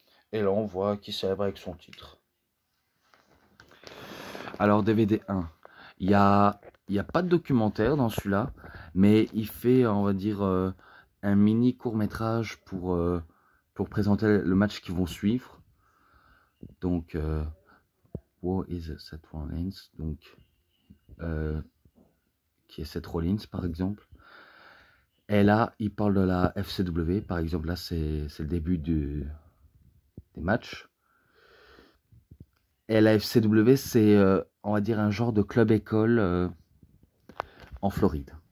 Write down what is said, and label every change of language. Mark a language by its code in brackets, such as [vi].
[fr] Et là, on voit qui célèbre avec son titre. Alors, DVD 1. Il y a pas de documentaire dans celui-là, mais il fait, on va dire, un mini court-métrage pour présenter le match qui vont suivre. Donc, [en] What is Seth Rollins? [fr] Donc, qui est Seth Rollins, par exemple. Et là, il parle de la FCW, par exemple. Là, c'est le début des matchs. Et la FCW, c'est, on va dire, un genre de club-école en Floride.